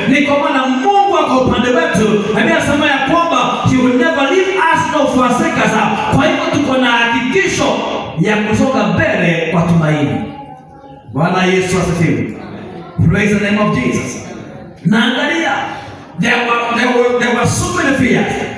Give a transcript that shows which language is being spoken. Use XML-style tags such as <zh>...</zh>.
<sw>Ni kwa maana Mungu ako upande wetu. Biblia inasema ya kwamba</sw> <en>he will never leave us nor forsake us.</en> <sw>Kwa hivyo tuko na hakikisho ya kusonga mbele kwa tumaini. Bwana Yesu asifiwe.</sw> <en>Praise the name of Jesus.</en> <sw>Na angalia,</sw> <en>there were so many fears.</en>